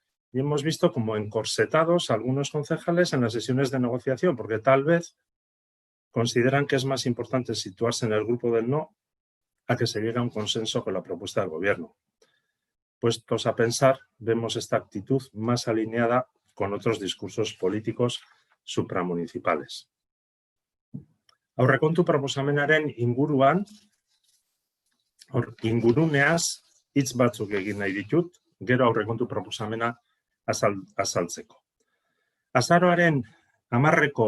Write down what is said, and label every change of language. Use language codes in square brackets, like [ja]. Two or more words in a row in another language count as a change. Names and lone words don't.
[es] Y hemos visto como encorsetados algunos concejales en las sesiones de negociación, porque tal vez consideran que es más importante situarse en el grupo del no a que se llegue a un consenso con la propuesta del gobierno. Puestos a pensar, vemos esta actitud más alineada con otros discursos políticos supramunicipales. [eu] Aurrekontu proposamenaren inguruan, inguruneaz hitz batzuk egin nahi ditut, gero aurrekontu proposamena azaltzeko. Azaroaren 10.